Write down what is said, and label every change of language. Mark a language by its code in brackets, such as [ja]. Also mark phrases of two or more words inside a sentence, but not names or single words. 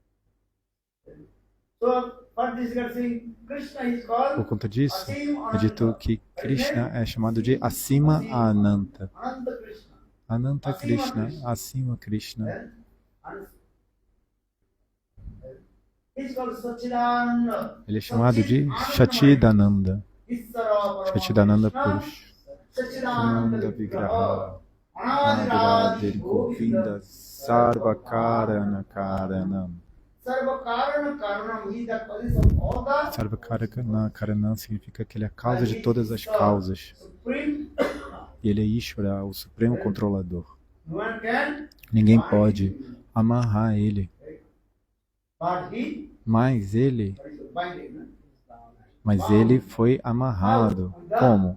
[pt] Por conta disso, é dito que Krishna é chamado de acima a Ananta. Ananta Krishna, acima Krishna. Ele é chamado de Satchidananda. [sa] सच्चिदानन्द पुरुष। आनन्द विग्रह. नगरादिर् गोविन्द सर्व कारण कारणम्. सर्व कारण कारणम् [pt] significa que ele é a causa de todas as causas. E ele é Ishvara, o Supremo Controlador. Ninguém pode amarrar ele. Mas ele foi amarrado. Como?